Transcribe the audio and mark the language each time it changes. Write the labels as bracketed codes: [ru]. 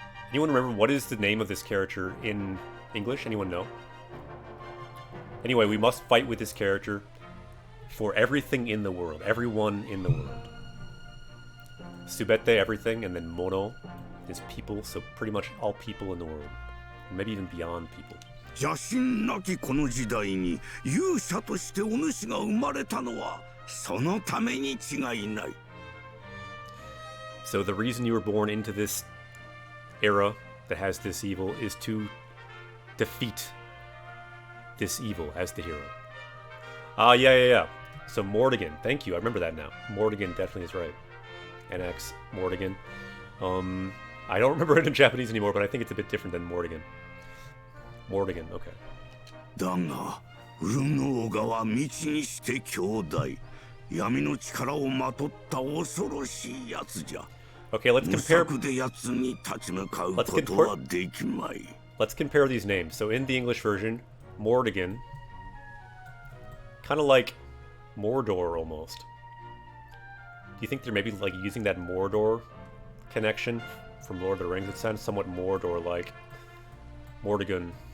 [en] Anyone remember what is the name of this character in English? Anyone know? Anyway, we must fight with this character for everything in the world. Everyone in the world. Subete, everything, and then mono is people, so pretty much all people in the world. Maybe even beyond people. [ja] 邪神なきこの時代に勇者としてお主が生まれたのはそのために違いない。 [en] So the reason you were born into this era that has this evil is to defeat this evil as the hero. Yeah. So Mordigan, thank you, I remember that now. Mordigan definitely is right. NX, Mordigan. I don't remember it in Japanese anymore, but I think it's a bit different than Mordigan. Mordigan, okay. [ja] だが、ウルノーガは未知にして強大。闇の力をまとった恐ろしいやつじゃ。 [en] Okay, let's compare. [ja] 無策でやつに立ち向かうことはできまい。 [en] Let's compare these names. So in the English version, Mordigan, kind of like Mordor almost. Do you think they're maybe like using that Mordor connection from Lord of the Rings? It sounds somewhat Mordor-like. Mordigan.